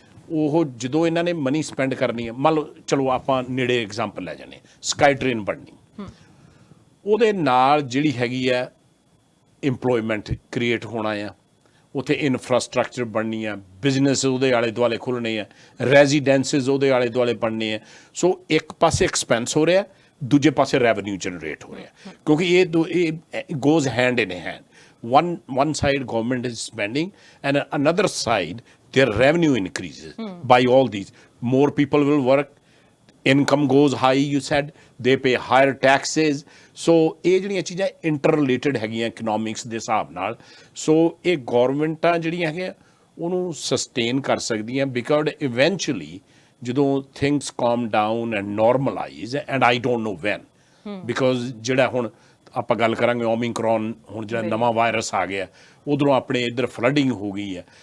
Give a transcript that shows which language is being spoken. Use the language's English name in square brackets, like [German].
[Punjabi] ਉਹ ਜਦੋਂ ਇਹਨਾਂ ਨੇ ਮਨੀ ਸਪੈਂਡ ਕਰਨੀ ਹੈ, ਮੰਨ ਲਓ ਚਲੋ ਆਪਾਂ ਨੇੜੇ ਐਗਜ਼ਾਮਪਲ ਲੈ ਜਾਂਦੇ, ਸਕਾਈ ਟ੍ਰੇਨ ਬਣਨੀ, ਉਹਦੇ ਨਾਲ ਜਿਹੜੀ ਹੈਗੀ ਆ ਇੰਪਲੋਇਮੈਂਟ ਕ੍ਰੀਏਟ ਹੋਣਾ ਆ, ਉੱਥੇ ਇਨਫਰਾਸਟਰਕਚਰ ਬਣਨੀ ਆ, ਬਿਜ਼ਨਸ ਉਹਦੇ ਆਲੇ ਦੁਆਲੇ ਖੁੱਲ੍ਹਣੇ ਆ, ਰੈਜ਼ੀਡੈਂਸਿਸ ਉਹਦੇ ਆਲੇ ਦੁਆਲੇ ਬਣਨੇ ਆ। ਸੋ ਇੱਕ ਪਾਸੇ ਐਕਸਪੈਂਸ ਹੋ ਰਿਹਾ, ਦੂਜੇ ਪਾਸੇ ਰੈਵਨਿਊ ਜਨਰੇਟ ਹੋ ਰਿਹਾ, ਕਿਉਂਕਿ ਇਹ [English] Goes hand in hand. one side government is spending and another side their revenue increases by all these. More people will work, income goes high, you said, they pay higher taxes. [Punjabi] So ਇਹ ਜਿਹੜੀਆਂ ਚੀਜ਼ਾਂ inter related ਹੈਗੀਆਂ economics ਦੇ ਹਿਸਾਬ ਨਾਲ। ਸੋ ਇਹ ਗੌਰਮੈਂਟਾਂ ਜਿਹੜੀਆਂ ਹੈਗੀਆਂ ਉਹਨੂੰ ਸਸਟੇਨ ਕਰ ਸਕਦੀਆਂ, ਬਿਕਾਜ਼ ਇਵੈਂਚੁਅਲੀ ਜਦੋਂ [English] things calm down and normalise, and I don't know when, [Punjabi] because ਜਿਹੜਾ ਹੁਣ ਆਪਾਂ ਗੱਲ ਕਰਾਂਗੇ ਓਮਿਕਰੋਨ, ਹੁਣ ਜਿਹੜਾ ਨਵਾਂ ਵਾਇਰਸ ਆ ਗਿਆ, ਉਧਰੋਂ ਆਪਣੇ ਇੱਧਰ ਫਲੱਡਿੰਗ ਹੋ ਗਈ ਹੈ।